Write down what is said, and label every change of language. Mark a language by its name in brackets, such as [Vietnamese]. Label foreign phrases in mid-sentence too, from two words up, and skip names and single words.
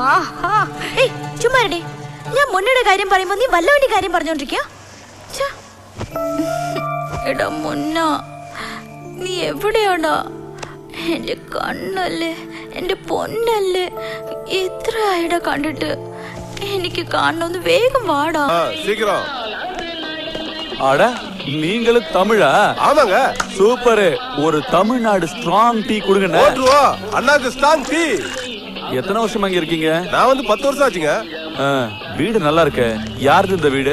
[Malayalam] ചുമ്മാരടി, ഞാൻ മുന്നയുടെ കാര്യം പറയുമ്പോ നീ വല്ലവന്റെ കാര്യം പറഞ്ഞോണ്ടിരിക്കുക. എടാ മുന്ന, നീ എവിടെയാടാ? എന്റെ കണ്ണല്ലേ, എന്റെ പൊന്നല്ലേ. എത്ര ആയിടാ കണ്ടിട്ട്. എനിക്ക് കാണണമെന്ന് വേഗം വാടാ. [Tamil] ஆடா நீங்களும் தமிழா? ஆமாங்க. சூப்பர். ஒரு தமிழ்நாடு [English] strong tea [Tamil] கொடுங்க. அண்ணாக்கு [English] strong tea. [Tamil] எத்தனை வருஷம் அங்க இருக்கீங்க? நான் வந்து 10 வருஷம் ஆச்சுங்க. வீடு நல்லா இருக்கு. யாருது இந்த வீடு?